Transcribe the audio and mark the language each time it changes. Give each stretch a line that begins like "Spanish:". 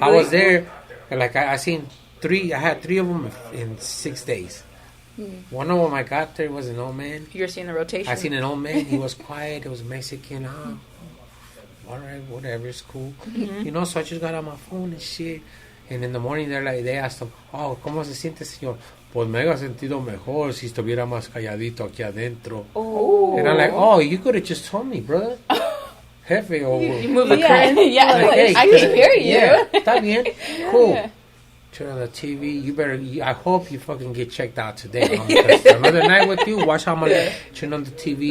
English: I was there, and like I seen 3, I had 3 of them in 6 days. One of them I got there was an old man. You're seeing the rotation. I seen an old man. He was quiet. It was Mexican. All right, whatever, it's cool. You know, so I just got on my phone and shit. And in the morning, they asked him, oh,
Spanish: ¿cómo se siente, señor? Pues me haya sentido mejor si estuviera más calladito aquí adentro.
English: Oh. And I'm like, oh, you could have just told me, brother. Jefe, or... You move the Yeah, curtain. yeah. Like, hey, I can hear you. Yeah,
Spanish: está bien.
English: Cool. Turn on the TV. You better. I hope you fucking get checked out today. Because another night with you. Watch how I'm gonna turn on the TV.